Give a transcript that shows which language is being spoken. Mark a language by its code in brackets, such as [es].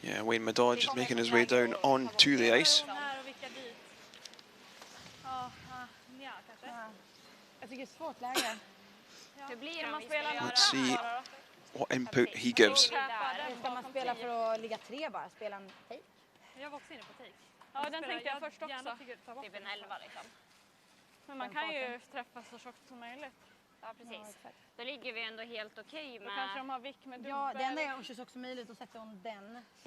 [en] Yeah, Wayne Madodge making his way down onto the ice. [sv] Jag tycker det är svårt läge. Hur blir det om man spelar [en] Let's see what input he gives. [sv] Ska man spela för att ligga 3 bara? Spela en take? Jag var också inne på take. Ja, den tänkte jag först också. Typ en 11 liksom. Men man kan ju träffa så tjockt som möjligt. Ja, precis. Då ligger vi ändå helt okej Då kanske de med... har vick med dubbel. Ja, det enda är om 26 möjligt och sätter hon den.